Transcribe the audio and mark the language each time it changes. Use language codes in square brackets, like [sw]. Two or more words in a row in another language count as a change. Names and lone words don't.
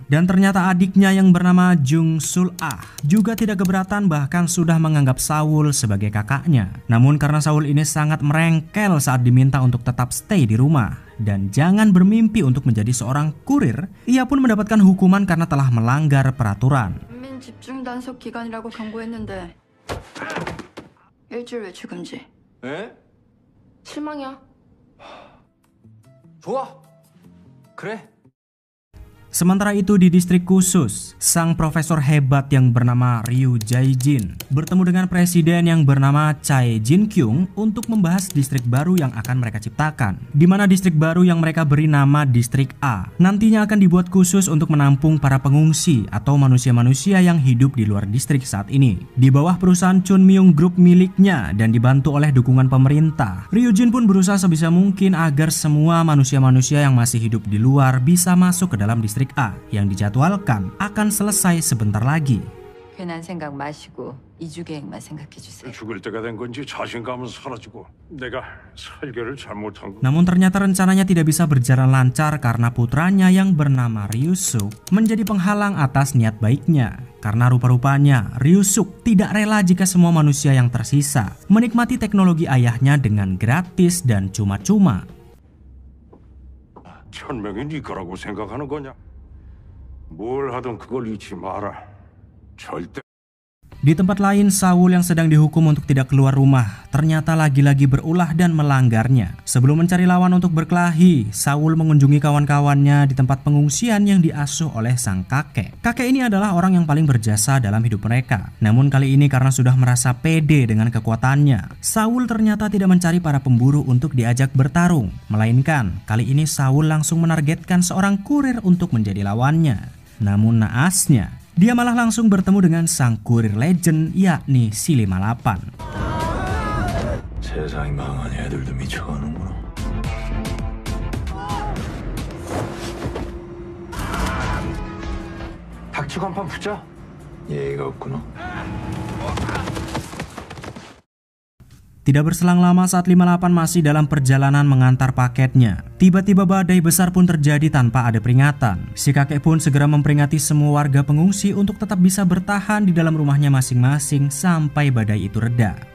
[id] Dan ternyata adiknya yang bernama Jung Sul Ah juga tidak keberatan, bahkan sudah menganggap Saul sebagai kakaknya. Namun karena Saul ini sangat merengkel saat diminta untuk tetap stay di rumah dan jangan bermimpi untuk menjadi seorang kurir, ia pun mendapatkan hukuman karena telah melanggar peraturan. [ko] 집중 단속 기간이라고 경고했는데 일주일 외출 금지. 에? 실망이야. 좋아. 그래. [id] Sementara itu di distrik khusus, sang profesor hebat yang bernama Ryu Jae-jin bertemu dengan presiden yang bernama Chae Jin-kyung untuk membahas distrik baru yang akan mereka ciptakan. Di mana distrik baru yang mereka beri nama distrik A nantinya akan dibuat khusus untuk menampung para pengungsi atau manusia-manusia yang hidup di luar distrik saat ini. Di bawah perusahaan Chunmyung Group miliknya dan dibantu oleh dukungan pemerintah, Ryu Jin pun berusaha sebisa mungkin agar semua manusia-manusia yang masih hidup di luar bisa masuk ke dalam distrik A yang dijadwalkan akan selesai sebentar lagi. [ko] 괜한 생각 마시고 이주 계획만 생각해 주세요. 죽을 때가 된 건지 자신감은 사라지고 내가 설계를 잘못한 거. [id] Namun ternyata rencananya tidak bisa berjalan lancar karena putranya yang bernama Ryusuk menjadi penghalang atas niat baiknya. Karena rupa-rupanya Ryusuk tidak rela jika semua manusia yang tersisa menikmati teknologi ayahnya dengan gratis dan cuma-cuma. [ko] 천명이 네 거라고 생각하는 거냐? 뭘 하든 그걸 잊지 마라. 절대. [id] Di tempat lain, Saul yang sedang dihukum untuk tidak keluar rumah ternyata lagi-lagi berulah dan melanggarnya. Sebelum mencari lawan untuk berkelahi, Saul mengunjungi kawan-kawannya di tempat pengungsian yang diasuh oleh sang kakek. Kakek ini adalah orang yang paling berjasa dalam hidup mereka. Namun kali ini karena sudah merasa pede dengan kekuatannya, Saul ternyata tidak mencari para pemburu untuk diajak bertarung. Melainkan kali ini Saul langsung menargetkan seorang kurir untuk menjadi lawannya. Namun naasnya, dia malah langsung bertemu dengan sang kurir legend yakni si 58. [ko] 세상이 망하니 애들도 미쳐가는구나. 닥치고 한판 붙자. 예의가 없구나. [id] Tidak berselang lama saat 58 masih dalam perjalanan mengantar paketnya, tiba-tiba badai besar pun terjadi tanpa ada peringatan. Si kakek pun segera memperingati semua warga pengungsi untuk tetap bisa bertahan di dalam rumahnya masing-masing sampai badai itu reda.